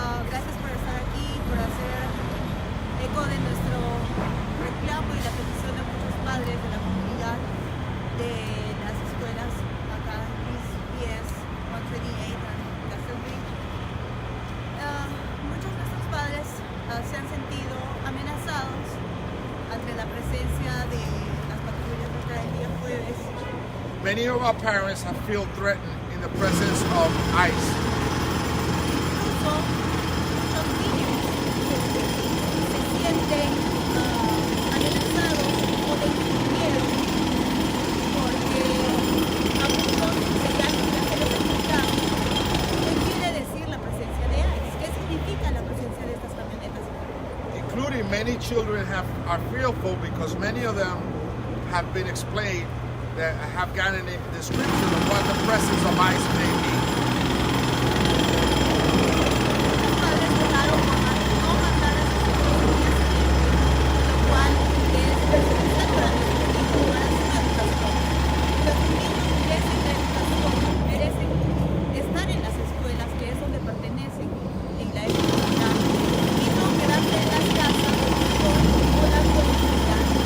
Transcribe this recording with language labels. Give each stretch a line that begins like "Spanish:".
Spanish: Gracias por estar aquí, por hacer eco de nuestro reclamo y la petición de muchos padres de la comunidad de las escuelas acá en East PS 128 and Castle Ridge. Muchos de estos padres se han sentido amenazados ante la presencia de las patrullas acá el día jueves.
English: Many of our parents have felt threatened in the presence of ICE.
Spanish: Incluso muchos niños se sienten amenazados o de miedo porque a muchos se les ha explicado qué quiere decir la presencia de ICE, qué significa la presencia de estas camionetas.
English: Including many children are fearful because many of them have been explained that have gotten a description of what the presence of ICE may be.
Spanish: Muchos padres votaron por no mandar a sus hijos al día siguiente, lo cual es perjudicial para nuestros niños, para su educación. Los niños merecen la educación, merecen estar en las escuelas, que es donde pertenecen, en la comunidad, y no quedarse en las casas con una política.